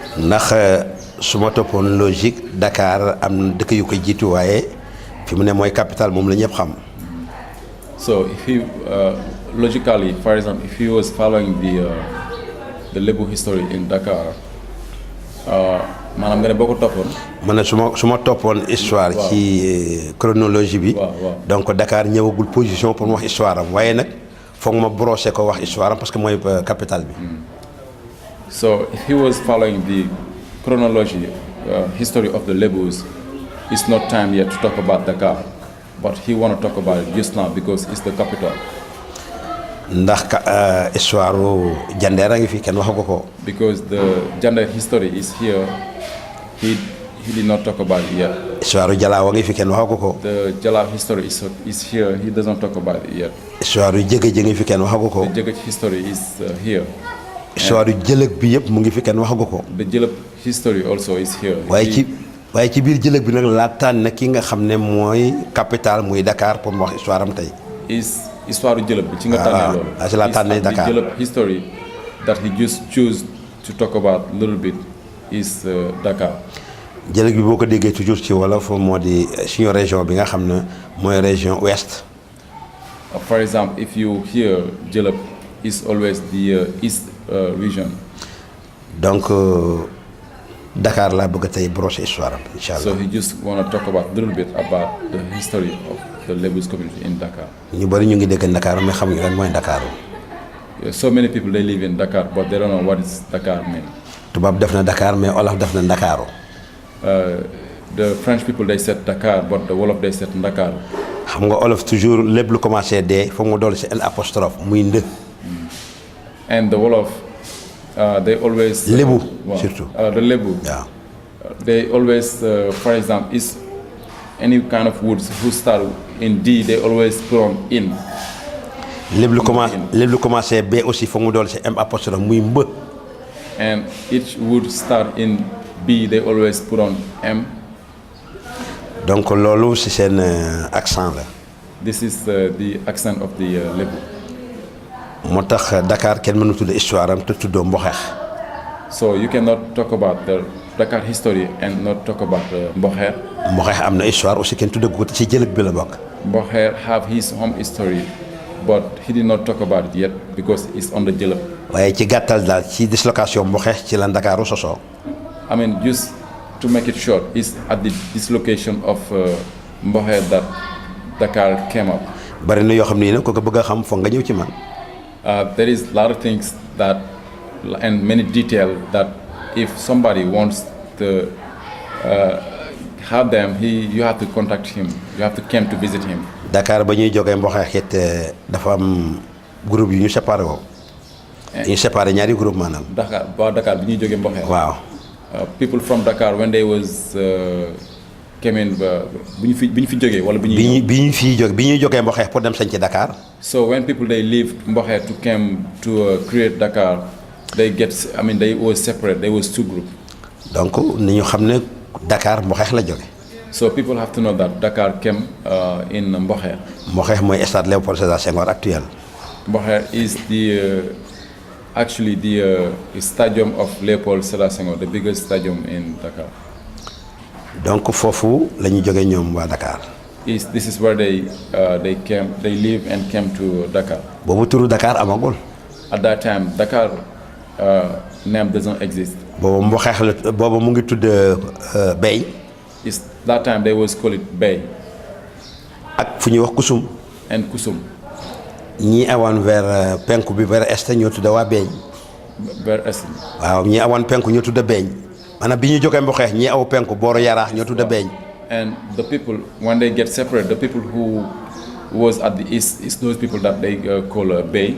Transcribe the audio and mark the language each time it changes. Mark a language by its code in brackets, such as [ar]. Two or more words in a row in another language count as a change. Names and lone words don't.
[wo] ndax su ma toppoon logique Dakar am dëkk yu ko jiitu waaye fi mu ne mooy capitale moom la ñëpp xam. [en] So if he logically, for example, if he was following the Lebu history in Dakar, [wo] maanaam nga ne boo ko toppoon. ma ne su ma toppoon histoire. ci chronologie bi. donc Dakar ñëwagul [fr] position pour [wo] mu wax histoire am waaye nag foog ma brosser ko wax histoire am [fr] parce que [wo] mooy capitale bi. [en] So if he was following the chronology, history of the Lebus, it's not time yet to talk about Dakar, but he want to talk about it just now because it's the capital. [wo] ndax histoire Jandeer a ngi fi kenn waxagu ko. [en] Because the Jandeer history is here, he did not talk about it yet. [wo] histoire Jalaaw a ngi fi kenn waxagu ko. [en] The Jalaaw history is here, he doesn't talk about it yet. [wo] histoire Jëgëj a ngi fi kenn waxagu ko. [en] The Jëgëj history is here. [wo] histoire Jëlëg bi yëpp mu ngi fi kenn waxagu ko. [en] The Jëlëg history also is here. [wo] waaye ci biir Jëlëg bi nag laa tànn ki nga xam ne mooy capitale muy Dakar pour mu wax histoire am tey. Histoire Jëlëg bi ci nga tànnee loolu. ci la tànnee Dakar. [en] The Jëlëg history that he just choose to talk about a little bit is Dakar. [wo] Jëlëg bi boo ko déggee toujours ci wolof moo di suñu région bi nga xam ne mooy [fr] région ouest. [en] For example, if you hear Jëlëg is always the east region. [wo] donc Dakar laa bëgg tey brosser histoire am [ar] إن شاء الله. [en] So he just want to talk about a little bit about the history of the Lebus community in Dakar. [wo] ñu bari ñu ngi dëkk Dakar mais xamuñu lan mooy Dakar. [en] So many people they live in Dakar but they don't know what is Dakar mean. [wo] tubaab def na Dakar mais Wolof def na Ndakaaru. [en] The French people they said Dakar but the Wolof they said Ndakaaru. [wo] xam nga Wolof toujours lépp lu commencé dee foog mu dolli si L apostrophe muy ndë. [en] And the Wolof they always. [wo] Lebu surtout. [en] The Lebu. Yeah. They always, for example, is any kind of words who start in D, they always put on in. [wo] lépp lu commencé B aussi foog mu dolli si M apostrophe muy mbë. [en] And each word start in B, they always put on M. [wo] donc loolu si seen accent la. [en] This is the accent of the Lebu. [wo] moo tax Dakar kenn mënu tudd histoire am te tuddoo Mboxeex. [en] So you cannot talk about the Dakar history and not talk about Mboxeex. [wo] Mboxeex am na [fr] histoire aussi [wo] kenn tuddee ko ci Jëlëg bi la bokk. [en] Mboxeex have his home history, but he did not talk about it yet because it's on the Jëlëg. [wo] waaye ci gàttal daal ci dislocation Mboxeex ci la Ndakaaru sosoo. [en] I mean, just to make it short, it's at the dislocation of Mboxeex that Dakar came up. [wo] bari na yoo xam ne nag ko bëgg a xam foog nga ñëw ci man. [en] There is a lot of things that, and many details that, if somebody wants to have them, you have to contact him. You have to come to visit him. [wo] Dakar ba ñuy jógee Mboxeex it dafa am groupe yu ñu séparé woo. ñu séparé ñaari groupe maanaam. Dakar bi ñuy jógee Mboxeex. waaw. [en] People from Dakar when they was came in [wo] bi ñu fi jógee wala bi ñuy jógee Mboxeex pour dem sañ ci Dakar. [en] So when people they leave Mboxeex to come to create Dakar, they was separate. They was two groups. [wo] donc ni ñu xam ne Dakar Mboxeex la jóge. [en] So people have to know that Dakar came in Mboxeex. [wo] Mboxeex mooy stade Léopold Sédar Senghor actuel. [en] Mboxeex is actually the stadium of Léopold Sédar Senghor, the biggest stadium in Dakar. [wo] donc foofu la ñu jógee ñoom waa Dakar. [en] This is where they live and came to Dakar. [wo] boobu turu Dakar amagul. [en] At that time, Dakar name doesn't exist. [wo] boobu Mboxeex la boobu mu ngi tudd Bay. [en] That time they was call it Bay. [wo] ak fu ñuy wax Kusum. [en] And Kusum. [wo] ñii awoon vers penku bi [fr] vers est [wo] ñoo tudd waa Beeñ. [fr] Vers est. [wo] waaw ñii awoon penku ñoo tudd Beeñ. maanaam bi ñu jógee Mboxeex ñii aw penku booru Yaraax ñoo tudd Beeñ. [en] And the people when they get separate, the people who was at the east is those people that they call Bay.